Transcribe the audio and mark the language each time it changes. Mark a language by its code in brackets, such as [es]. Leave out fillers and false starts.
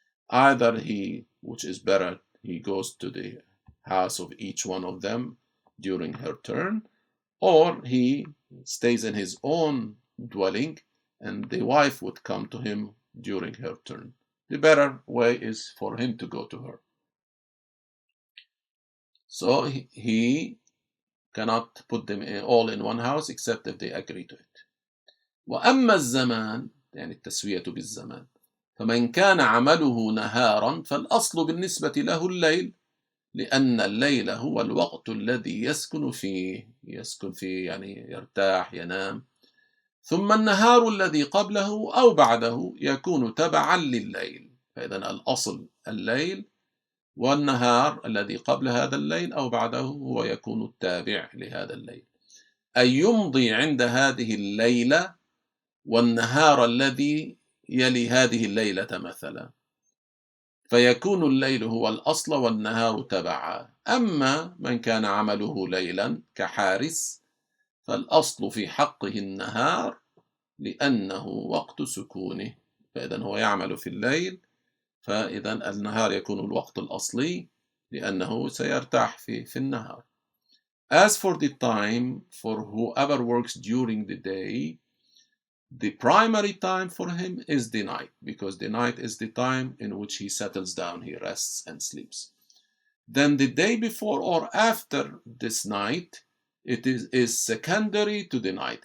[en] Either he, which is better, he goes to the house of each one of them during her turn, or he stays in his own dwelling, and the wife would come to him during her turn. The better way is for him to go to her. So he cannot put them all in one house except if they agree to it. [ar] وأما الزمان، يعني التسوية بالزمان، فمن كان عمله نهارا فالأصل بالنسبة له الليل، لأن الليل هو الوقت الذي يسكن فيه يعني يرتاح ينام، ثم النهار الذي قبله أو بعده يكون تبعا لليل. فإذا الأصل الليل، والنهار الذي قبل هذا الليل أو بعده هو يكون التابع لهذا الليل. أي يمضي عند هذه الليلة والنهار الذي يلي هذه الليلة مثلا، فيكون الليل هو الأصل والنهار تبعا. أما من كان عمله ليلا كحارس فالأصل في حقه النهار لأنه وقت سكونه، فإذا هو يعمل في الليل، فإذا النهار يكون الوقت الأصلي لأنه سيرتاح في النهار. [en] As for the time for whoever works during the day, the primary time for him is the night, because the night is the time in which he settles down, he rests and sleeps. Then the day before or after this night, it is secondary to the night.